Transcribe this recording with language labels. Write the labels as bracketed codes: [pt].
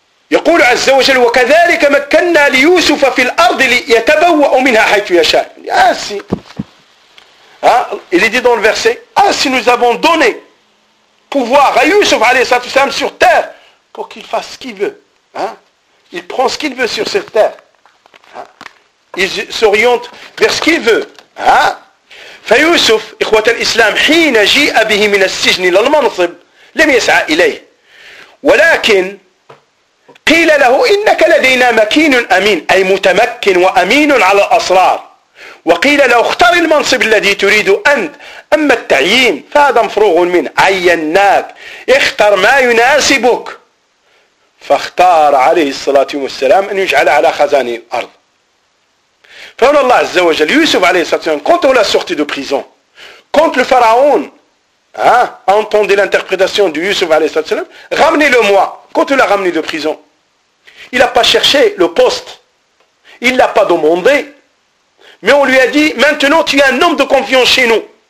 [ar] يقول عز وجل وكذلك مكننا ليوسف في الارض ليتبوأ منها حيث يشاء. [fr] Ainsi, il est dit dans le verset, ainsi nous avons donné pouvoir à Yusuf alayhi salatu salam sur terre pour qu'il fasse ce qu'il veut. Il prend ce qu'il veut sur cette terre. Il s'oriente vers ce qu'il veut. [ar] فيوسف إخوة الإسلام حين جاء به من السجن إلى المنصب لم يسعى إليه ولكن قيل له إنك لدينا مكين أمين أي متمكن وأمين على الأسرار وقيل له اختر المنصب الذي تريد أنت أما التعيين فهذا مفروغ منه عيناك اختر ما يناسبك فاختار عليه الصلاة والسلام أن يجعل على خزان الأرض. [fr] Frère Allah Azza wa Jal, Yusuf alayhi salatu salam, quand on l'a sorti de prison, quand le pharaon a entendu l'interprétation de Yusuf alayhi salatu salam, ramenez-le-moi, quand on l'a ramené de prison, il n'a pas cherché le poste, il ne l'a pas demandé, mais on lui a dit, maintenant tu es un homme de confiance chez nous.